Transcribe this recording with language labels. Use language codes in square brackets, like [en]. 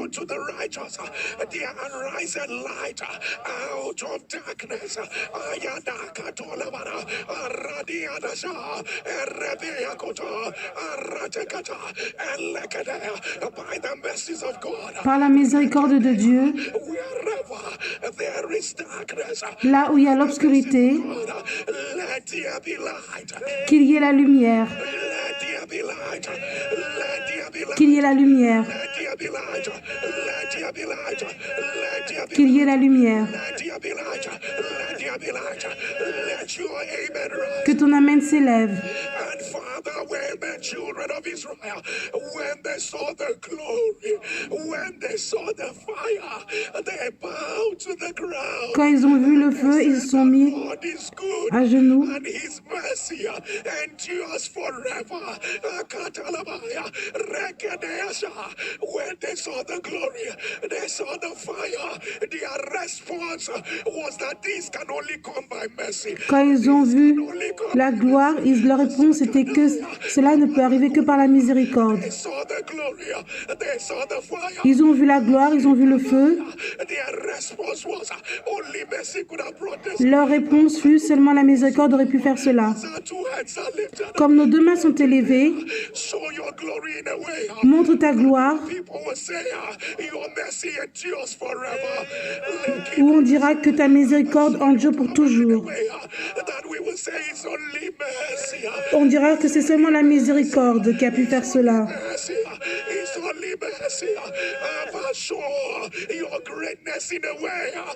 [en] To the righteous, the unrising light out of darkness. Ayadaka tolabara, aradiadasha, erebeakota, aratekata, elekadea. By the mercies of God, [fr] par la miséricorde de Dieu, [en] wherever there is darkness, [fr] là où il y a l'obscurité, [en] let there be light. [fr] qu'il y ait la lumière. [en] Let there be light. Let there be light. [fr] Qu'il y ait la lumière. [en] Let there be light. Let there be light. Let there be [fr] Qu'il y ait la lumière. [en] Let there be light. Let there be light. Let your amen rise. [fr] Que ton amen s'élève. [en] And Father, when the children of Israel, when they saw the glory, when they saw the fire, they bowed to the ground. [fr] Quand ils ont vu le feu, ils se sont mis [en] God is good, [fr] à genoux. [en] and His mercy endures forever. Katalabaya, Rekedeasha. When they saw the glory, they saw the fire. Their response was that this can only come by mercy. [fr] Quand ils ont vu la gloire, leur réponse était que cela ne peut arriver que par la miséricorde. [en] They saw the glory, they saw the fire. [fr] Ils ont vu la gloire, ils ont vu le feu. [en] Their response was only mercy could have brought this. [fr] Leur réponse fut seulement la miséricorde aurait pu faire cela. [en] Our two hands are lifted. [fr] Comme nos deux mains sont élevées, [en] Show your glory in a way. [fr] montre ta gloire, [en] People will say, your mercy endures forever. [fr] où on dira que ta miséricorde endure pour toujours. [en] That we will say it's only mercy. [fr] On dira que c'est seulement la miséricorde qui a pu faire cela. [en] Mercy. It's only mercy. Show your greatness in a way.